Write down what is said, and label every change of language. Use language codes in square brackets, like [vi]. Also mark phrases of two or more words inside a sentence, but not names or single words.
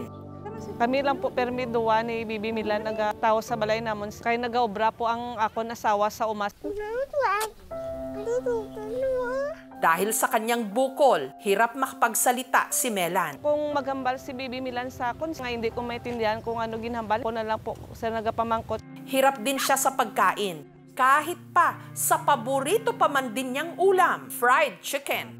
[hil] Kami lang po permi duwa ni Bibi Milan nagatawo sa balay namon. Kay nagaobra po ang akon asawa sa umas. [tl] Dahil sa kanyang bukol, hirap makapagsalita si Melan. [hil] Kung maghambal si Bibi Milan sa akon, nga [tl] hindi ko maintindihan [hil] kung ano ginhambal, ko na lang po sa nagapamangkot. [tl] Hirap din siya sa pagkain. Kahit pa sa paborito pa man din niyang ulam, [en] fried chicken.